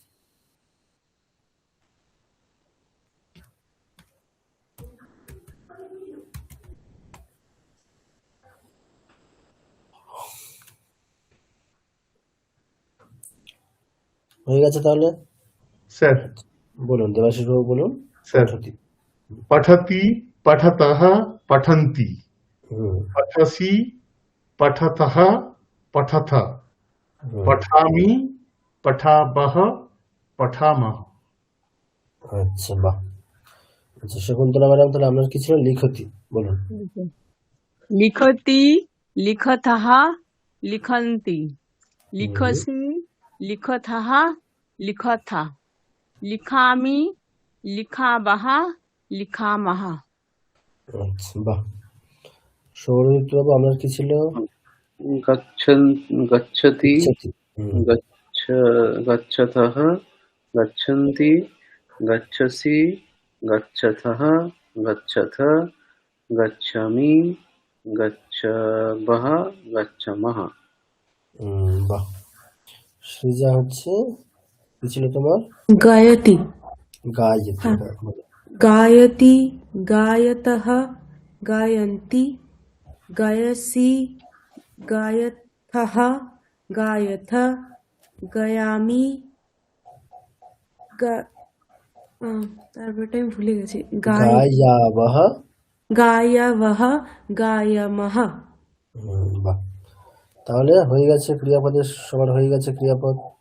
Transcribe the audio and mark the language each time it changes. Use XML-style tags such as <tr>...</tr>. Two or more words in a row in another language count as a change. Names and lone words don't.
<bn>হয়ে গেছে তাহলে? স্যার বলুন দেবাশিস বাবু বলুন। স্যার</bn> <sa>পঠতি। पठति पठतः पठन्ति হুম पठसि पठतः पठथ হুম पठामि पठावः पठामः</sa> <bn>আচ্ছা, বাহ। আচ্ছা, শকুন্তলা ম্যাডাম তাহলে আপনার কি ছিল? লিখতি, বলুন।</bn> <sa>लिखति लिखतः लिखन्ति लिखसि लिखतः लिखथ लिखामि लिखावः लिखामः</sa> <bn>আচ্ছা, বাহ। সৌরদীপ্ত বাবু আপনার কি ছিল?</bn> <sa>गच्छन् गच्छति ইচ্ছাতি। হুম गच्छतः गच्छन्ति गच्छसि गच्छथः गच्छथ गच्छामि गच्छवः गच्छामः</sa> <bn>বাহ। সৃজা হচ্ছে কি ছিল তোমার?</bn> <sa>गायति গায়তি।</sa> <bn>হ্যাঁ। হ্যাঁ, বলো।</bn> <sa>गायति गायतः गायन्ति गायसि गायथः गायथ গায়ামি</sa> <bn>তারপরটা আমি ভুলে গেছি।</bn> <sa>গায়াবহ। গায়াবহ গায়ামহ।</sa> <bn>বাহ। তাহলে হয়ে গেছে ক্রিয়াপদের, সবার হয়ে গেছে ক্রিয়াপদ।</bn>